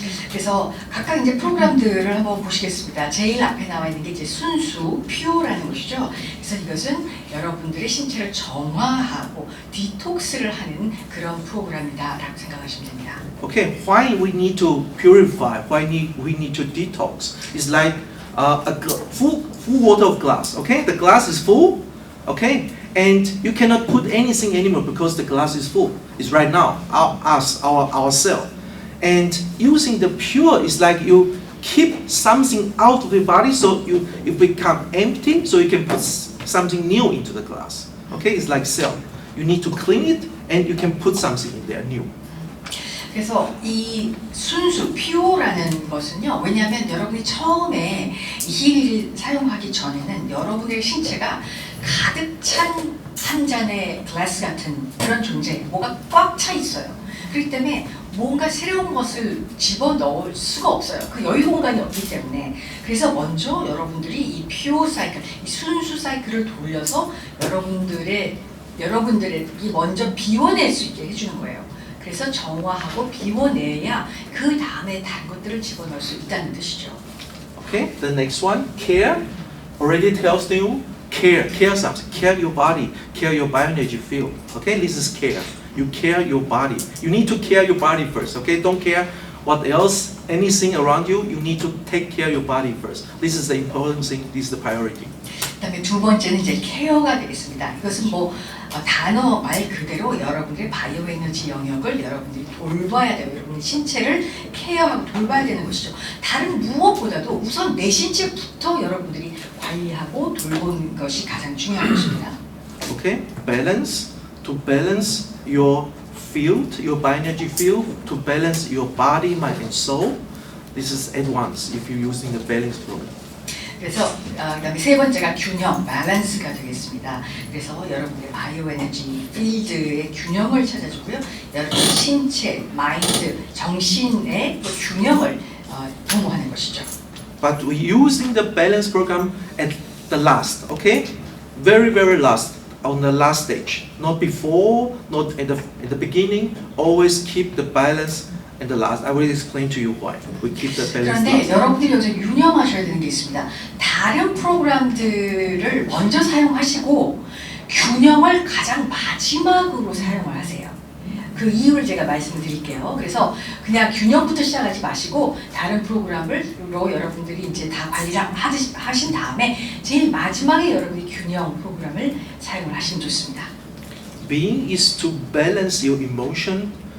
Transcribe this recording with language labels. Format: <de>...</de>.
<ko>그래서 각각 이제 프로그램들을 한번 보시겠습니다. 제일 앞에 나와 있는 게 이제 순수, 퓨어라는 것이죠. 그래서 이것은 여러분들의 신체를 정화하고 디톡스를 하는 그런 프로그램이다라고 생각하시면 됩니다.</ko> <en>Okay, why we need to purify? Why we need to detox? It's like full water of glass. Okay, the glass is full. Okay, and you cannot put anything anymore because the glass is full. It's right now, our cell. And using the pure is like you keep something out of your body, so it become empty, so you can put something new into the glass. Okay, it's like cell. You need to clean it, and you can put something in there new.</en> <ko>그래서 이 순수, 퓨어라는 것은요. 왜냐하면 여러분이 처음에 이 힐을 사용하기 전에는 여러분의 신체가 가득 찬 한 잔의 글라스 같은 그런 존재, 뭐가 꽉 차 있어요. 그렇기 때문에 뭔가 새로운 것을 집어넣을 수가 없어요. 그 여유 공간이 없기 때문에. 그래서 먼저 여러분들이 이 퓨어 사이클, 이 순수 사이클을 돌려서 여러분들의 이 먼저 비워낼 수 있게 해주는 거예요. 그래서 정화하고 비워내야 그 다음에 다른 것들을 집어넣을 수 있다는 뜻이죠.</ko> <en>Okay, the next one, care. Already tells you care something, care your body, care your bioenergy field. Okay, this is care. You care your body. You need to care your body first. Okay, don't care what else, anything around you. You need to take care your body first. This is the important thing. This is the priority.</en> <ko>그다음에 두 번째는 이제 케어가 되겠습니다. 이것은 뭐 단어 말 그대로 여러분들의 바이오 에너지 영역을 여러분들이 돌봐야 돼요. 여러분의 신체를 케어하고 돌봐야 되는 것이죠. 다른 무엇보다도 우선 내 신체부터 여러분들이 관리하고 돌보는 것이 가장 중요한 것입니다.</ko> <en>Okay, balance, to balance your field, your bioenergy field, to balance your body, mind, and soul. This is advanced if you're using the balance program.</en> <ko>그래서 그다음에 세 번째가 균형, 밸런스가 되겠습니다. 그래서 여러분의 바이오 에너지 필드의 균형을 찾아주고요. 여러분의 신체, 마인드, 정신의 또 균형을 도모하는 것이죠.</ko> <en>But we're using the balance program at the last, okay? Very, very last, on the last stage. Not before, not at the beginning. Always keep the balance at the last. I will explain to you why. We keep the balance</en> <ko>그런데</ko> <en>last.</en> <ko>여러분들이 여기서 유념하셔야 되는 게 있습니다. 다른 프로그램들을 먼저 사용하시고 균형을 가장 마지막으로 사용을 하세요. 그 이유를 제가 말씀을 드릴게요. 그래서 그냥 균형부터 시작하지 마시고 다른 프로그램을로 여러분들이 이제 다 관리를 하신 다음에 제일 마지막에 여러분이 균형 프로그램을 사용을 하시면 좋습니다.</ko> <en>Being is to balance your emotion.</en>